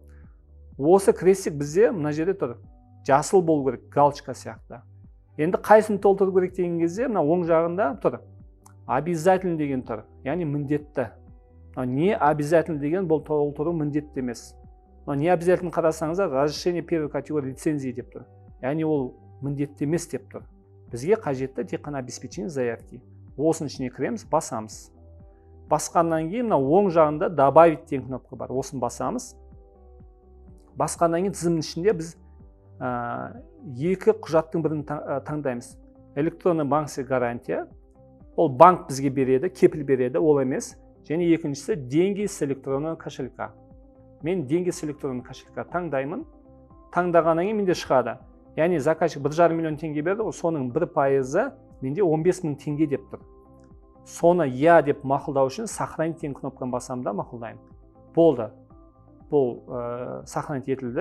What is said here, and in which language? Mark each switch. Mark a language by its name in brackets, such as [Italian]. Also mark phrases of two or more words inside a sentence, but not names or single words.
[Kazakh] Осы крестик бізде мына жерде тұр. Жасыл болу керек, галочка сияқты. Енді қайсын толтыру керек деген кезде, мына оң жағында тұр. Обязательно деген тұр. Яғни міндетті. [Russian] Не обязательно [Kazakh] деген бұл толтыру міндетті емес. [Russian] Не обязательно [Kazakh] қарасаңыздар, [Russian] разрешение первой категории лицензии [Kazakh] деп тұр. Яғни ол міндетті емес деп тұр. Бізге қажетті тек қана [Russian] обеспечение заявки. [Kazakh] Осының ішіне кіреміз, басамыз. Басқаннан кейін оң жағында добавить деген кнопка бар. Осын басамыз. Басқаннан кейін тізімнің ішінде біз екі құжаттың бірін таңдаймыз. [Russian] Электронный банксе гарантия. [Kazakh] Ол банк бізге береді, кепіл береді, ол емес. Және екіншісі [Russian] деньги с электронного кошелька. Мен деньги с электронного кошелька таңдаймын. [Kazakh] Таңдағаннан кейін менде шығады. Яғни заказчик 1,5 миллион теңге берді, соның 1% менде 15 мың теңге деп тұр. Соны я деп мақұлдау үшін сохранить деген кнопканы басамын да мақұлдаймын. Болды. Бұл сохранить етілді.